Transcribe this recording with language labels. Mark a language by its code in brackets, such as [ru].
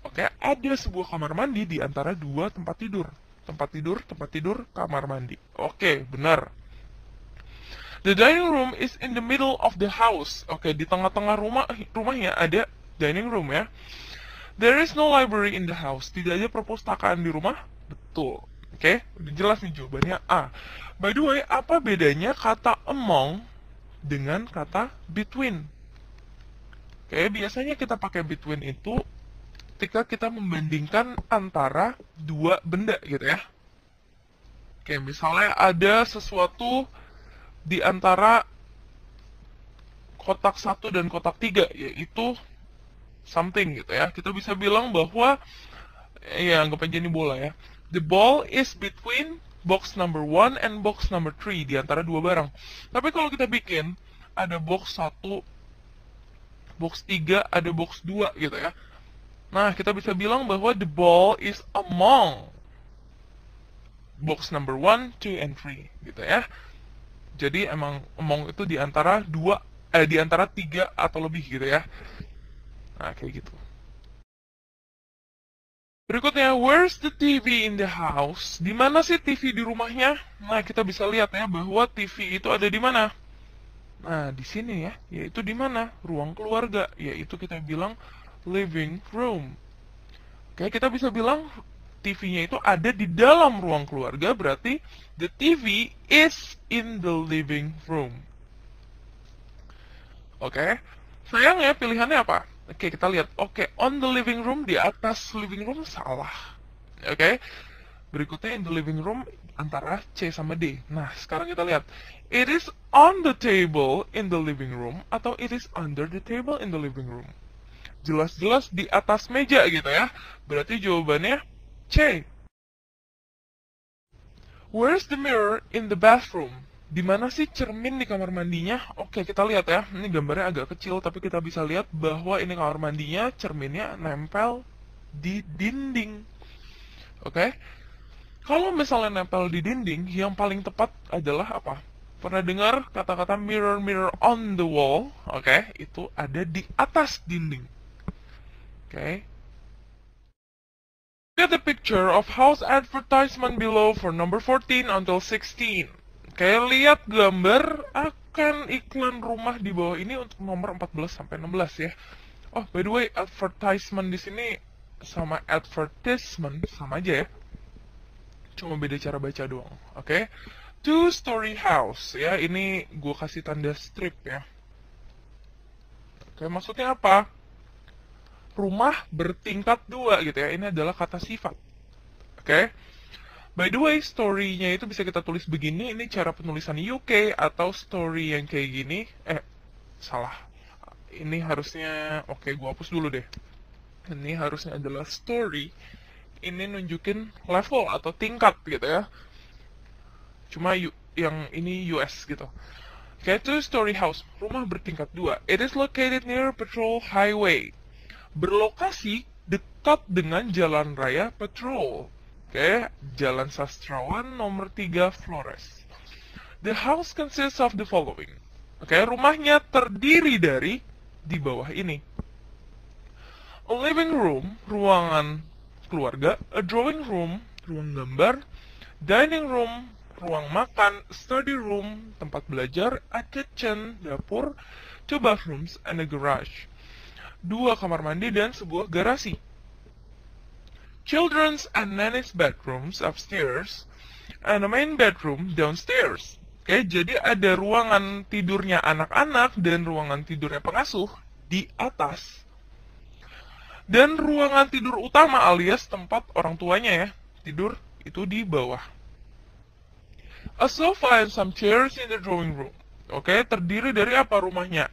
[id] Oke, ada sebuah kamar mandi di antara 2 tempat tidur. Tempat tidur, kamar mandi. Oke, benar. [en] The dining room is in the middle of the house. [id] Oke, di tengah-tengah rumahnya ada dining room ya. [en] There is no library in the house. [id] Tidak ada perpustakaan di rumah. Betul. Oke, udah jelas nih jawabannya A. By the way, apa bedanya kata among dengan kata between? Oke, biasanya kita pakai between itu ketika kita membandingkan antara 2 benda gitu ya. Oke, misalnya ada sesuatu di antara kotak 1 dan kotak 3, yaitu something gitu ya. Kita bisa bilang bahwa, ya anggap aja ini bola ya. [en] The ball is between box number 1 and box number 3, [id] di antara 2 barang. Tapi kalau kita bikin, ada box 1, box 3, ada box 2 gitu ya. Nah, kita bisa bilang bahwa [en] the ball is among box number 1, 2, and 3 [id] gitu ya. Jadi emang among itu di antara 3 atau lebih gitu ya. Nah, kayak gitu. [en] Berikutnya, where's the TV in the house? [id] Di mana sih TV di rumahnya? Nah, kita bisa lihat ya bahwa TV itu ada di mana? Nah, di sini ya, yaitu di mana? Ruang keluarga, yaitu kita bilang living room. Oke, kita bisa bilang TV-nya itu ada di dalam ruang keluarga, berarti [en] the TV is in the living room. [id] Oke. Sayangnya pilihannya apa? Oke, kita lihat. Oke, [en] on the living room, [id] di atas living room salah. Oke. Berikutnya [en] in the living room [id] antara C sama D. Nah, sekarang kita lihat. [en] It is on the table in the living room atau it is under the table in the living room. [id] Jelas-jelas di atas meja gitu ya. Berarti jawabannya C. [en] Where's the mirror in the bathroom? [id] Di mana sih cermin di kamar mandinya? Oke, kita lihat ya. Ini gambarnya agak kecil, tapi kita bisa lihat bahwa ini kamar mandinya, cerminnya nempel di dinding. Oke? Kalau misalnya nempel di dinding, yang paling tepat adalah apa? Pernah dengar kata-kata [en] mirror mirror on the wall? [id] Oke, itu ada di atas dinding. Oke. [en] Get the picture of house advertisement below for number 14 until 16. [id] Oke, lihat gambar akan iklan rumah di bawah ini untuk nomor 14 sampai 16 ya. Oh, by the way, advertisement di sini sama advertisement sama aja ya. Cuma beda cara baca doang. Oke. Two-story house ya. Ini gue kasih tanda strip ya. Oke, maksudnya apa? Rumah bertingkat 2 gitu ya. Ini adalah kata sifat. Oke. By the way, story-nya itu bisa kita tulis begini. Ini cara penulisan UK atau story yang kayak gini. Salah. Ini harusnya, oke, gue hapus dulu deh. Ini harusnya adalah story. Ini nunjukin level atau tingkat gitu ya. Cuma yang ini US gitu. Okay, two-story house, rumah bertingkat 2. [en] It is located near Patrol Highway. [id] Berlokasi dekat dengan jalan raya Patrol. Oke, Jalan Sastrawan nomor 3 Flores. [en] The house consists of the following. [id] Oke, rumahnya terdiri dari di bawah ini. [en] A living room, [id] ruangan keluarga, [en] a drawing room, [id] ruang gambar, [en] dining room, [id] ruang makan, [en] study room, [id] tempat belajar, [en] a kitchen, dapur, two bathrooms, and a garage. [id] 2 kamar mandi dan sebuah garasi. [en] Children's and nanny's bedrooms upstairs, and a main bedroom downstairs. [id] Oke, jadi ada ruangan tidurnya anak-anak dan ruangan tidurnya pengasuh di atas. Dan ruangan tidur utama alias tempat orang tuanya ya, tidur itu di bawah. [en] A sofa and some chairs in the drawing room. [id] Oke, terdiri dari apa rumahnya?